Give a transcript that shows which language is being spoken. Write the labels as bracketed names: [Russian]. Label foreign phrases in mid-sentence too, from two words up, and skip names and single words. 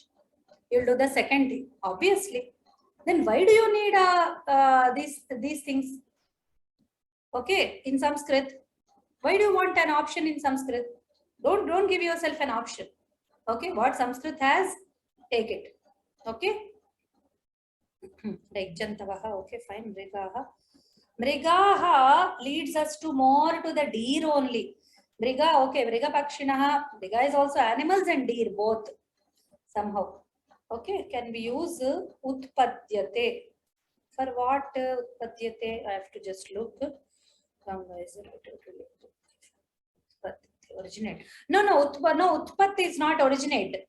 [English] You'll do the second thing, obviously. Then why do you need these things? Okay, in Sanskrit, why do you want an option in Sanskrit? Don't give yourself an option. Okay, what Sanskrit has, take it. Okay. Like Jantavaha, okay, fine. Mrigaha. Mrigaha leads us to more to the deer only. [Sanskrit] Mriga, okay, Mriga Pakshinaha. [English] Mriga is also animals and deer, both somehow. Okay, can we use Utpadyate? For what Utpadyate? I have to just look. Originate. No, Utpat is not originate.